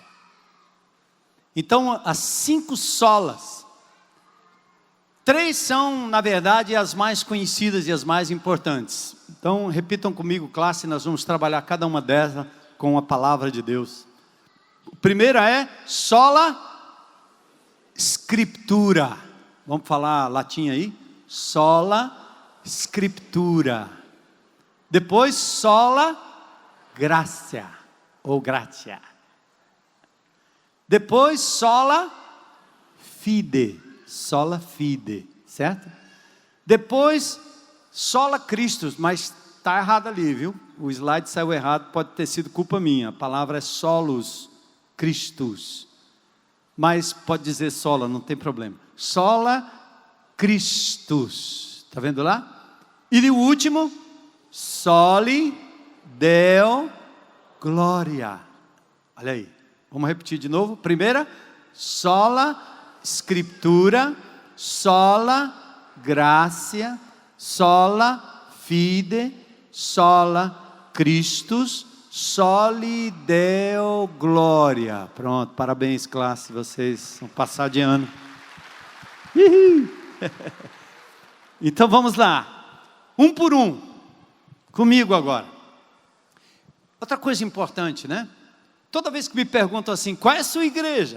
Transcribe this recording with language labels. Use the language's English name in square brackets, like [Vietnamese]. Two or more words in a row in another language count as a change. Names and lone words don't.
[Portuguese] Então as 5 solas, 3 são, na verdade, as mais conhecidas e as mais importantes. Então, repitam comigo, classe, nós vamos trabalhar cada uma delas com a palavra de Deus. A primeira é [Latin] sola scriptura. [Portuguese] Vamos falar latim aí? [Latin] Sola scriptura. Depois, sola gratia, ou gratia. Depois, sola fide. Sola fide, [Portuguese] certo? Depois, [Latin] sola Christus, [Portuguese] mas está errado ali, viu? O slide saiu errado, pode ter sido culpa minha. A palavra é [Latin] solus Christus, [Portuguese] mas pode dizer sola, não tem problema. [Latin] Sola Christus, [Portuguese] está vendo lá? E o último, [Latin] soli Deo gloria. [Portuguese] Olha aí, vamos repetir de novo. Primeira, [Latin] sola Scriptura, sola gratia, sola fide, sola Christus, soli Deo gloria. [Portuguese] Pronto, parabéns classe, vocês vão passar de ano. Então vamos lá, um por um, comigo agora. Outra coisa importante, né? Toda vez que me perguntam assim, qual é a sua igreja?